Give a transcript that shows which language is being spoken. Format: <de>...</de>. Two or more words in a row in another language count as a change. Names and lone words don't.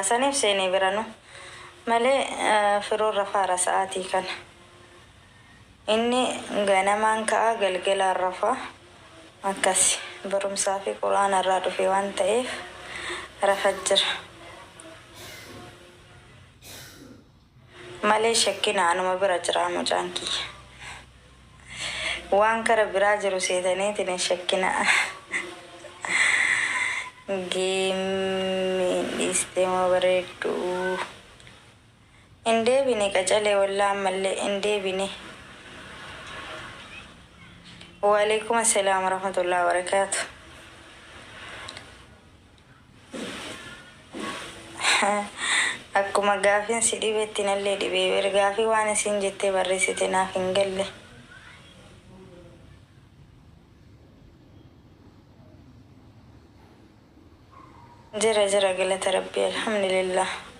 <om>Saniif seenee biranu malee firoon rafaara sa'aatii kana inni ganamaan ka'a galgala rafa akkas barumsaa fi quraana irraa dhufe waan ta'eef rafaa jira malee shakkina anuma bira jira mucaan kiyya waan kara biraa jiru seetaniitiin shakkina geemii isteema bareeddu hin deebine qacalee wallaa ammallee hin deebine.</om> <ar>وعليكم السلام ورحمة الله وبركاته.</ar> <om>akkuma gaafin si dhibeettiin illee dhibee gaafii waan isin jettee barreessite naaf hin galle. jira galata rabbii alhamdulillah.</om>